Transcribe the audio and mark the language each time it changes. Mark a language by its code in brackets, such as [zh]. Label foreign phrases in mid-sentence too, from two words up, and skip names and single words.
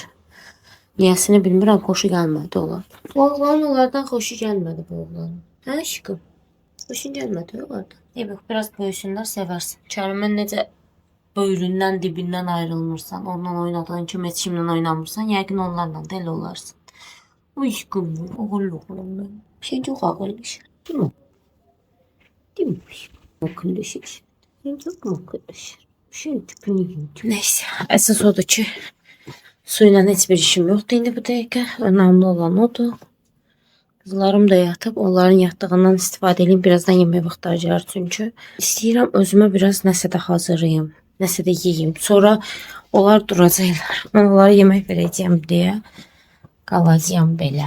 [az] Niyəsini bilmirəm, xoşu gəlmədi onlar. Bu oğlanın onlardan xoşu gəlmədi bu oğlanın. Hə aşkım? Xoşun gəlmədi onlardan. [tr] Bak biraz [az] böyüsünlər sevərsin. Kərimin necə böyründən, dibindən ayrılmırsan, ondan oynadığın kimi heç kimlə oynamırsan, yəqin onlarla da elə olarsan. Aşkım, ağıllı oğlum mən. [tr] Sen çok ağıllısın, değil mi? Değil mi? Akıllısın. Sen çok mu akıllısın? [az] Şey tipini yiyeyim. Neyse, əsas odur ki, suyla heç bir işim yoxdur indi bu dəqiqə. [tr] Önemli olan odur. Kızlarım da yatıp onların yattığından istifadə edeyim. [az] Birazdan yemək vaxtı acayır çünkü. İstəyirəm özümə biraz nəsə də hazırlayım. Nəsə də yiyeyim. Sonra onlar duracaqlar. Mən onlara yemək verəcəyim deyə qalacağım belə.